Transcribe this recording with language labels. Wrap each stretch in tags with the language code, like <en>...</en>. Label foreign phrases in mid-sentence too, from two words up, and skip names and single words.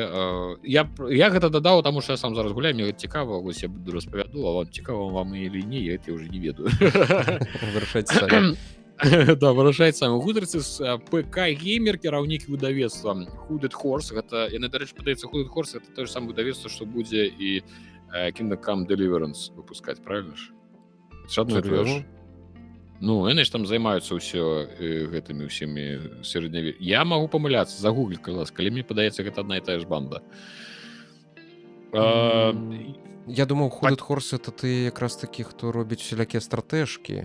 <be>Я гэта дадаў, таму што я сам зараз гуляю, мне гэта цікава, вось я буду распавяду, а вам цікава вам или не, я гэта уже не ведаю. Вырашайце самі. Да, вырашаюць самі. У гутарцы з ПК Геймер, кіраўнік выдавецтва Hooded Horse. Гэта, яны, дарэчы, падаецца, Hooded Horse — это то же самае выдавецтва, што будзе і Kingdom Come Deliverance выпускаць, правильно ж? Это ж адно і тое ж. Ну, яны ж там займаюцца ўсё гэтымі ўсімі сярэднявечнымі. Я магу памыляцца, загуглі, калі мне падаецца, гэта адна і тая ж банда. Я думаў, Hooded Horse — это ты якраз такі, хто робіць всялякія стратэжкі.</be>